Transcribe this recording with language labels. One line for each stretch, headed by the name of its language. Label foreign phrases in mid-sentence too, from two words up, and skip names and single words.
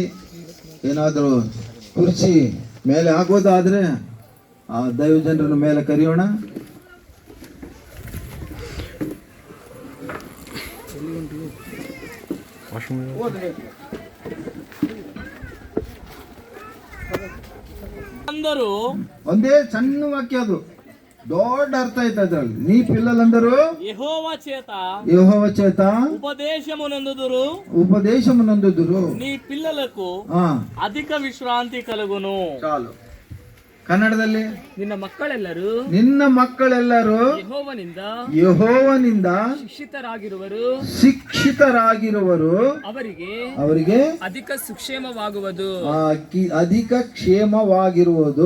Kannada: ಏನಾದರೂ ಕುರ್ಚಿ ಮೇಲೆ ಆಗೋದಾದ್ರೆ ಆ ದೈವಜನರನ್ನ ಮೇಲೆ ಕರೆಯೋಣ. ಓದಬೇಕು. ಅಂದರು ಒಂದೇ ಸಣ್ಣ ವಾಕ್ಯ, ಅದು ದೊಡ್ಡ ಅರ್ಥ ಐತೆ ಅದ್ರಲ್ಲಿ.
Telugu: నీ పిల్లలందరూ యెహోవా చేత యెహోవా చేత ఉపదేశమునందుదురు నీ పిల్లలకు అధిక విశ్రాంతి కలుగును. చాలు.
Kannada: ಕನ್ನಡದಲ್ಲಿ ನಿನ್ನ ಮಕ್ಕಳೆಲ್ಲರೂ ಯೆಹೋವನಿಂದ ಶಿಕ್ಷಿತರಾಗಿರುವರು ಅವರಿಗೆ ಅಧಿಕ ಸುಕ್ಷೇಮವಾಗುವುದು. ಅಧಿಕ ಕ್ಷೇಮವಾಗಿರುವುದು.